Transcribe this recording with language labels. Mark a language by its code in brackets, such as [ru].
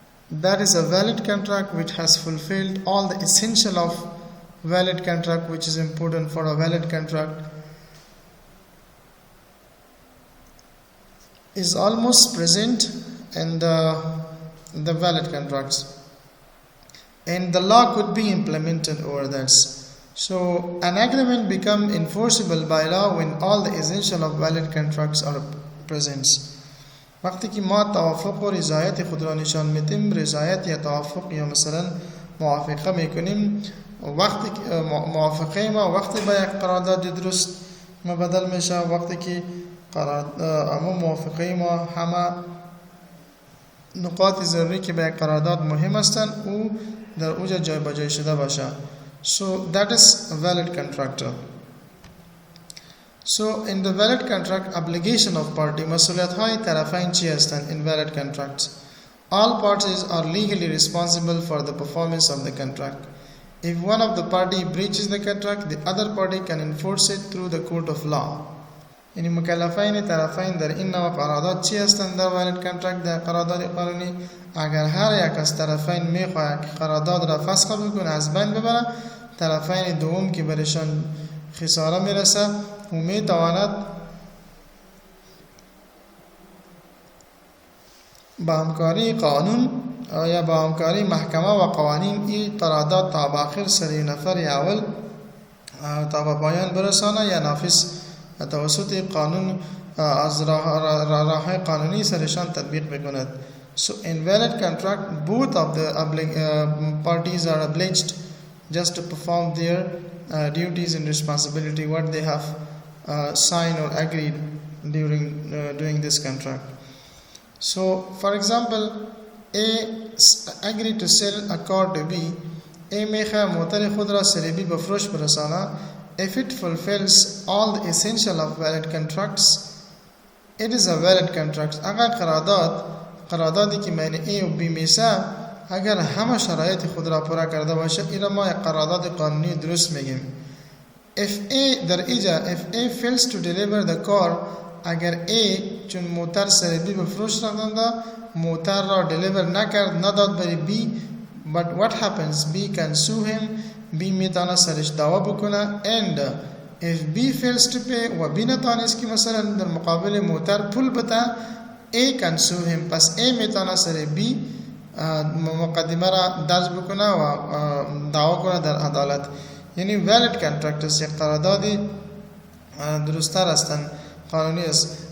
[en] that is a valid contract which has fulfilled all the essential of valid contract, which is important for a valid contract, is almost present in the valid contracts, and the law could be implemented over that. So an agreement becomes enforceable by law when all the essential of valid contracts are present. [fa] وقتی که ما توافق و رضایت خود را نشان میدیم، رضایت یا توافق یا مثلا موافقه میکنیم، وقتی که موافقه ما وقتی با یک قرارداد درست مبدل میشه، وقتی که اما موافقه ما همه نقاط ضروری که به قرارداد مهم هستند او در اوجا جای بجای شده باشه. [en] So that is a valid contract. So in the valid contract, obligation of party, [fa] مسئولیت های طرفین چی هستند [en] in valid contracts? All parties are legally responsible for the performance of the contract. If one of the party breaches the contract, the other party can enforce it through the court of law. [fa] یعنی مکلفین طرفین در این نوع قرارداد چی هستند در valid contract در قرارداد قانونی؟ اگر هر یک از طرفین میخواهد که قرارداد را فسخ بکنه از بین ببره، طرفین دوم که برشان خساره میرسه و میتواند با همکاری قانون یا با همکاری محکمه و قوانین این قرارداد تا به آخر سری نفر اول تا به پایان برسانه یا نافذ توسط قانون از راه قانونی سرشان تطبیق بکند. [en] So in valid contract, both of the parties are obliged just to perform their duties and responsibility what they have signed or agreed during this contract. So for example, A agreed to sell a car to B. [fa] A میخواه موتر خود را سر B به فروش برسانه. [en] If it fulfills all the essential of valid contracts, it is a valid contract. [fa] اگر قراردادی که بین A و B میشه اگر همه شرایط خود را پورا کرده باشه این را ما یک قرارداد قانونی درست میگیم. [en] If A fails to deliver the car, [fa] اگر A چون موتر سر B به فروش رفتنده موتر را دلیور نکرد نداد بری B, [en] but what happens? B can sue him. [fa] B میتونه سرش دعوا بکنه. [en] And if B fails to pay [fa] و B نتانست که مثلا در مقابل موتر پول بده [en] A can sue him. [fa] پس A میتونه سر B مقدمه را درج بکنه و دعوا کنه در عدالت. یعنی valid contract است، یک قراردادی درست‌تر هستند، قانونی است.